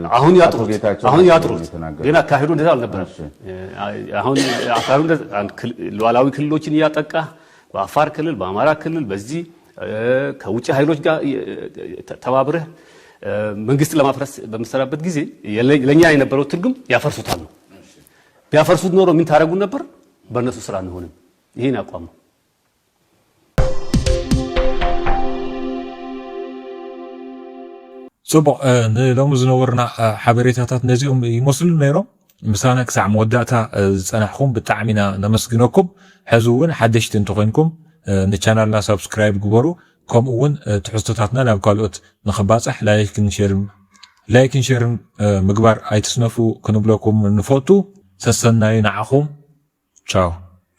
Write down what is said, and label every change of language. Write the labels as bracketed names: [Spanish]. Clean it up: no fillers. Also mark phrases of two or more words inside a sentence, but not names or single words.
[Amharic] አሁን ያጥሩ ገና ካሄዱ እንደዛ አልነበረም አሁን አፋሩ ሉዓላዊ ክልሎችን ያጠቃ በአፋር ክልል በአማራ ክልል በዚህ ከውጭ ኃይሎች ጋር ተባብረህ መንግስት ለማፍረስ በመሰራበት ጊዜ ለኛ የነበረው ትርጉም ያፈርሱታል ነው ቢያፈርሱት ኖሮ ምን ታረጉ ነበር በእነሱ ስራ ነው ሆነ ይሄን አቋም [Tigrinya] ጽቡቅ ንሎም ዝነበርና ሓበሬታታት ነዚኦም ይመስሉ ነይሮም ምሳና ክሳዕ መወዳእታ ዝጸናሕኩም ብጣዕሚና ነመስግነኩም ሕዚ እውን ሓደሽቲ እንተኮይንኩም ንቻናልና ሰብስክራይብ ግበሩ ከምኡ እውን ትሕዝቶታትና ናብ ካልኦት ንኽባፅሕ ላይክን ሼርን ምግባር ኣይትስነፉ ክንብለኩም ንፈቱ ሰሰናይ ንዓኹም ቻው